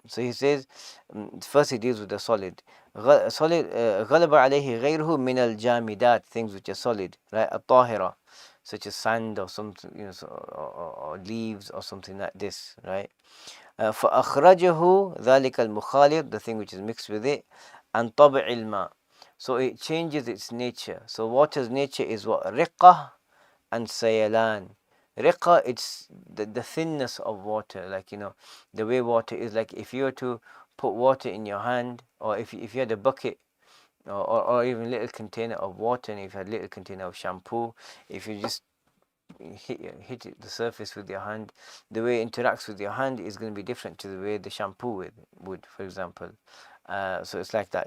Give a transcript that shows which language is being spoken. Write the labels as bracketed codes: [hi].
[en] So he says, first he deals with the solid. Ghalaba alayhi ghayruhu min al-jamidat, things which are solid, right? At-tahira, such as sand or something, or leaves or something like this, right? [ar] فأخرجه ذلك المخالط, [en] the thing which is mixed with it, [ar] عن طبع الماء, [en] so it changes its nature. So water's nature is what? [ar] رقة and سيلان. [en] رقة, it's the thinness of water, like the way water is. Like if you were to put water in your hand, or if you had a bucket or even a little container of water, and if you had a little container of shampoo, if you just hit the surface with your hand, the way it interacts with your hand is going to be different to the way the shampoo would, for example. So it's like that.